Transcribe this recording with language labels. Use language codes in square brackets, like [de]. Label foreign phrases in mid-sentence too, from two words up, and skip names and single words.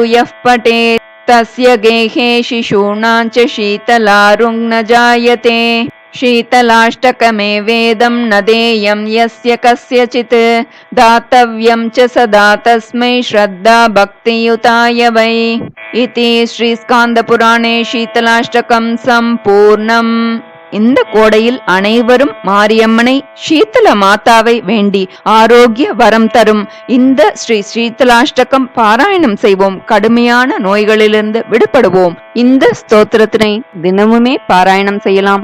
[sa] यः पठेत् तस्य गेहे शिशूनां च शीतलारुङ् न जायते शीतलाष्टकमे वेदं न देयं यस्य कस्यचित् दातव्यं च सदा तस्मै श्रद्धा भक्तियुताय वै इति श्रीस्कान्दपुराणे शीतलाष्टकं सम्पूर्णम्. [ta] இந்த கோடையில் அனைவரும் மாரியம்மனை சீத்தல மாதாவை வேண்டி ஆரோக்கிய வரம் தரும் இந்த ஸ்ரீ சீத்தலாஷ்டகம் பாராயணம் செய்வோம். கடுமையான நோய்களிலிருந்து விடுபடுவோம். இந்த ஸ்தோத்திரத்தினை தினமுமே பாராயணம் செய்யலாம்.